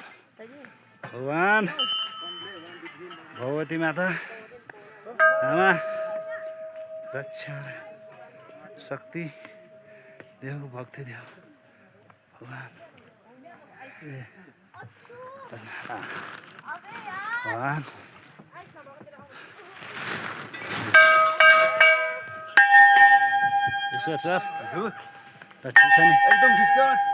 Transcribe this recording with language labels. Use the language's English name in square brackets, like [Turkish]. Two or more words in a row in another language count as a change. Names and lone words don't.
[Nepali] भगवान् भगवती माता आमा रक्षा शक्ति देव, भक्ति देव भगवान्। भगवान् सर सर ठिक छ नि? एकदम ठिक छ।